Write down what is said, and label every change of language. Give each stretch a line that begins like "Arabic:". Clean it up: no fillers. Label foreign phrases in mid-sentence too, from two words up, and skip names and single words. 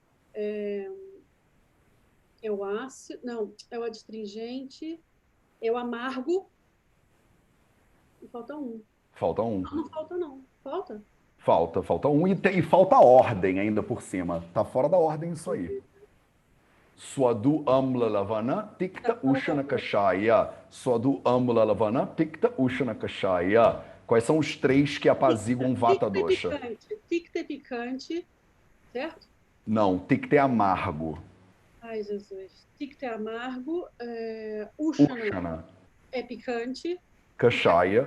Portuguese: É o ácido, não, é o adstringente, é o amargo. E falta um. Falta um. Não falta, não. Falta? Falta um e falta ordem ainda por cima. Tá fora da ordem isso aí.
Sanskrit: स्वादु अम्ल लवण तिक्त उष्ण कषाय. स्वादु अम्ल लवण तिक्त उष्ण कषाय.
Portuguese: Quais são os três que apaziguam
Sanskrit: वात दोष?
Portuguese: Ticta é picante, certo? Não, Tikta é amargo. Ai, Jesus. Ticta é amargo, Ushana Ushana é picante, Kashaya.